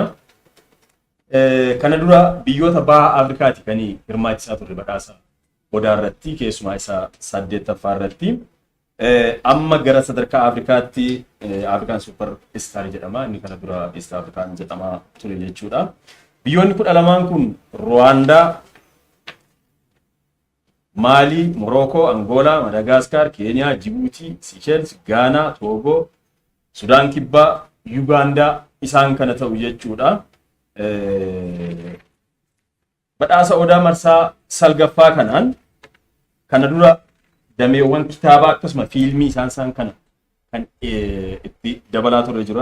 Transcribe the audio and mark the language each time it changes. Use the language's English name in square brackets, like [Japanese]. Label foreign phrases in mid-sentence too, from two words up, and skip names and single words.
[Oromo] Kana dura biyyoota baha Afrikaati kan hirmaachisaa turre badhaasa Odaa irratti keessumaa isa 8ffaa irratti. Amma gara sadarkaa Afrikaatti Afrikaan Super Star jedhama. Inni kana dura East Afrikaan jedhama ture jechuudha. Biyyoonni 12 kun Rwanda, Mali, Morocco, Angola, Madagascar, Kenya, Djibouti, Seychelles, Ghana, Togo, Sudan Kibbaa, Uganda isaan kana ta'u jechuudha. Badhaasa Odaa Marsaa Salgaffaa kanaan kana dura dameewwan kitaabaa akkasuma fiilmii isaan kana kan itti dabalaa ture jira.